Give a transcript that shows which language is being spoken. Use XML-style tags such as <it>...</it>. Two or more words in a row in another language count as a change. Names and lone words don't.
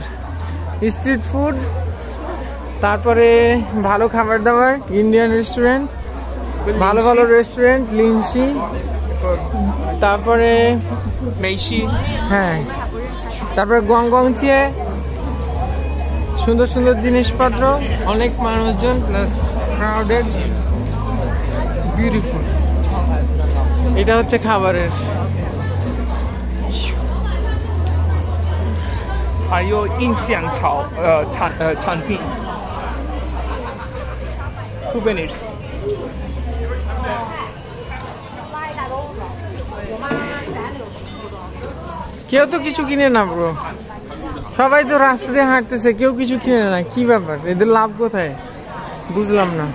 <en>street food,</en> <bn>তারপরে ভালো খাবার দাবার,</bn> <en>Indian restaurant,</en> <bn>ভালো ভালো রেস্টুরেন্ট, লিনসি, তারপরে মেইশি, হ্যাঁ, তারপরে গংগংচিয়ে, সুন্দর সুন্দর জিনিসপত্র, অনেক মানুষজন,</bn> <en>plus crowded, beautiful.</en> <bn>এটা হচ্ছে খাবারের।</bn> <zh>还有印象产品 souvenirs。</zh> <bn>কেউ তো কিছু কিনে না ব্রো, সবাই তো রাস্তা দিয়ে হাঁটতেছে, কেউ কিছু কিনে না, কি ব্যাপার? এদের লাভ কোথায় বুঝলাম না।</bn>